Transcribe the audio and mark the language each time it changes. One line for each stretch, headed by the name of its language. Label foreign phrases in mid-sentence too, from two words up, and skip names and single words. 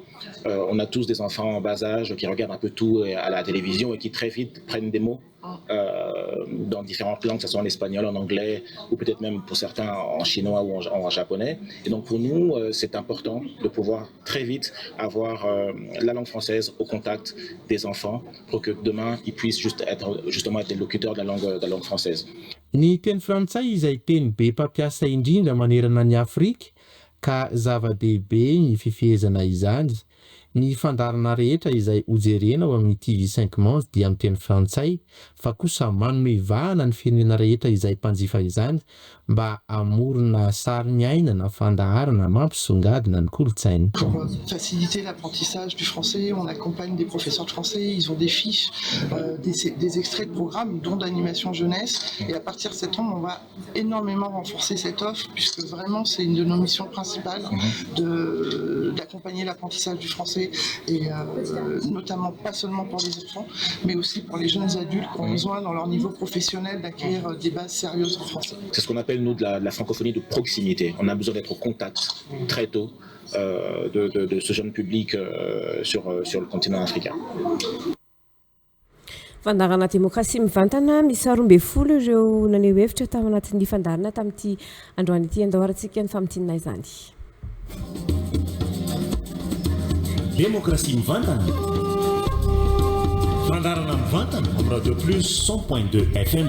French: On a tous des enfants en bas âge qui regardent un peu tout à la télévision et qui très vite prennent des mots dans différentes langues, que ce soit en espagnol, en anglais, ou peut-être même pour certains en chinois ou en japonais. Et donc pour nous, c'est important de pouvoir très vite avoir la langue française au contact des enfants pour que demain, ils puissent justement être des locuteurs de la langue française.
Malagasy: Ny teny frantsay izay teny be mpampiasa indrindra manerana ny Afrika ka zava-dehibe ny fifehezana izany. ny fandarana rehetra izay hojerena ao amin'ny TV5 Monde dia amin'ny teny frantsay fa kosa manome vahana ny firenena rehetra izay mpanjifa izany mba amorona sary miainana fandaharana mampisongadina ny kolontsaina.
French: Pour faciliter l'apprentissage du français, on accompagne des professeurs de français, ils ont des fiches, des extraits de programmes, dont d'animation jeunesse, et à partir de septembre, on va énormément renforcer cette offre, puisque vraiment c'est une de nos missions principales d'accompagner l'apprentissage du français, et notamment pas seulement pour les enfants, mais aussi pour les jeunes adultes qui ont besoin dans leur niveau professionnel d'acquérir des bases sérieuses en français. C'est ce qu'on appelle nous de la francophonie de proximité. On a besoin d'être au contact très tôt de ce jeune public sur le continent africain.
Malagasy: Fandarana démocratie mivantana misy 12 ireo naneho hevitra tao anatin'ny fandarana tamin'ity androany ity andahorantsika ny famitianina izany. Démocratie mivantana. Fandarana mivantana amin'ny Radio Plus 100.2 FM.